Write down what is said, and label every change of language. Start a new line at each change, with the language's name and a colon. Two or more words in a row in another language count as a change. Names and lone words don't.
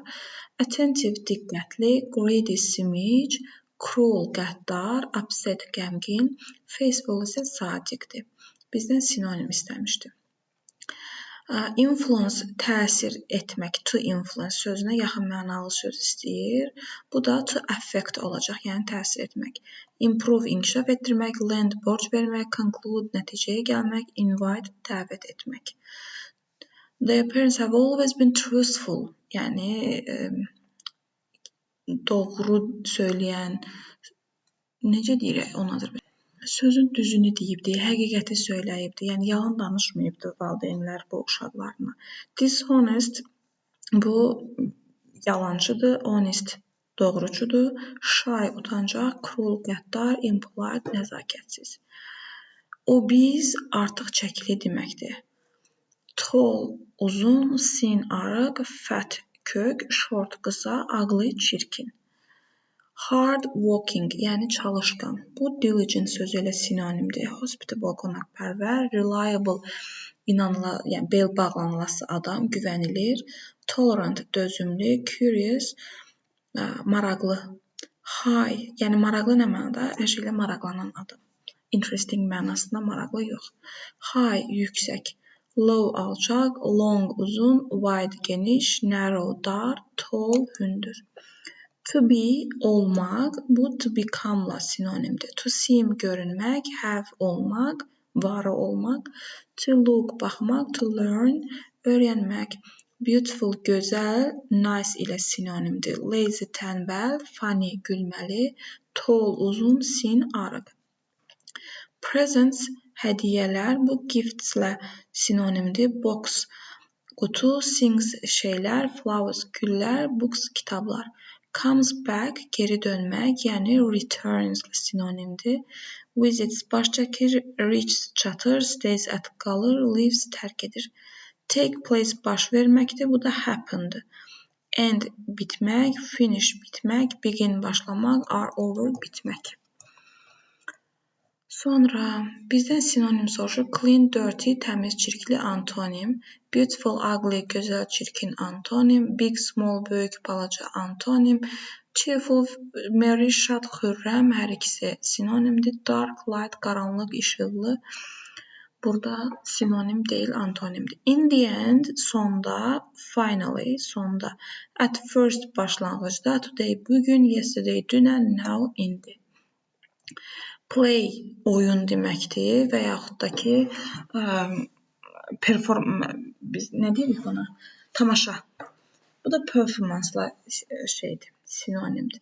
Azerbaijani: Attentive, diqqətli, greedy, simic, cruel, qəddar, upset, qəmgin, faithful isə sadiqdir. Bizdən sinonim istəmişdi. Influence, təsir etmək,
English: to influence
Azerbaijani: sözünə yaxın mənalı söz istəyir. Bu da
English: to affect
Azerbaijani: olacaq, yəni təsir etmək. Improve, inkişaf etdirmək, lend, borc vermək, conclude, nəticəyə gəlmək, invite, dəvət etmək.
English: Their parents have always been truthful,
Azerbaijani: yəni doğru söyləyən, necə deyirək onadır? Sözün düzünü deyibdi, həqiqəti söyləyibdi, yəni yalan danışmayıbdı valideynlər bu uşaqlarına. Dishonest, bu yalancıdır, honest, doğrucudur, shy, utancaq, cruel, qəddar, impolite, nəzakətsiz. Obese, artıq çəkili deməkdir. Tall, uzun, thin, arıq, fat, kök, short, qısa, ugly, çirkin.
English: Hard working,
Azerbaijani: yəni çalışqan. Bu diligent sözü ilə sinonimdir. Hospitable, qonaqpərvər, reliable, yəni bel bağlanılası adam, güvənilir. Tolerant, dözümlü, curious, maraqlı. High, yəni maraqlı nə mənada? Hər şeylə maraqlanan adam. Interesting mənasında maraqlı yox. High, yüksək. Low, alçaq. Long, uzun. Wide, geniş. Narrow, dar. Tall, hündür.
English: To be,
Azerbaijani: olmaq, bu
English: to become-la
Azerbaijani: sinonimdir.
English: To seem,
Azerbaijani: görünmək, have, olmaq, varı olmaq.
English: To look,
Azerbaijani: baxmaq,
English: to learn,
Azerbaijani: öyrənmək. Beautiful, gözəl, nice ilə sinonimdir. Lazy, tənbəl, funny, gülməli, tall, uzun, thin, arıq. Presents, hədiyyələr, bu gifts-lə sinonimdir. Box, qutu, things, şeylər, flowers, güllər, books, kitablar.
English: Comes back,
Azerbaijani: geri dönmək, yəni returns sinonimdir. Visits, baş çəkir, reaches, çatır,
English: stays at,
Azerbaijani: qalır, leaves, tərk edir.
English: Take place,
Azerbaijani: baş verməkdir, bu da happened. End, bitmək, finish, bitmək, begin, başlamaq,
English: are over,
Azerbaijani: bitmək. Sonra bizdən sinonim soruşur.
English: Clean, dirty,
Azerbaijani: təmiz, çirkli, antonim.
English: Beautiful, ugly,
Azerbaijani: gözəl, çirkin, antonim.
English: Big, small,
Azerbaijani: böyük, balaca, antonim.
English: Cheerful, merry,
Azerbaijani: şad, xürrəm, hər ikisi sinonimdir.
English: Dark, light,
Azerbaijani: qaranlıq, işıqlı. Burada sinonim deyil, antonimdir.
English: In the end, sonda, finally, sonda. At first, başlanğıcda. Today,
Azerbaijani: bugün. Yesterday, dünən. Now, indi. Play, oyun deməkdir və yaxud da ki, biz nə deyirik buna? Tamaşa. Bu da performance-la şeydir, sinonimdir.